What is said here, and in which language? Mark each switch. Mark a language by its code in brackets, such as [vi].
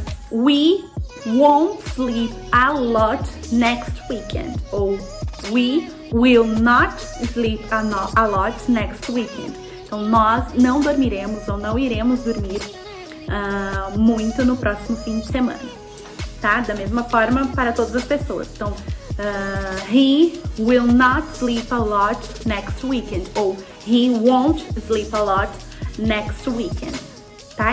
[en] We won't sleep a lot next weekend. Ou we will not sleep a lot next weekend. [pt] Então, nós não dormiremos ou não iremos dormir muito no próximo fim de semana, tá? Da mesma forma para todas as pessoas. [en] Então, he will not sleep a lot next weekend. Ou he won't sleep a lot next weekend, tá?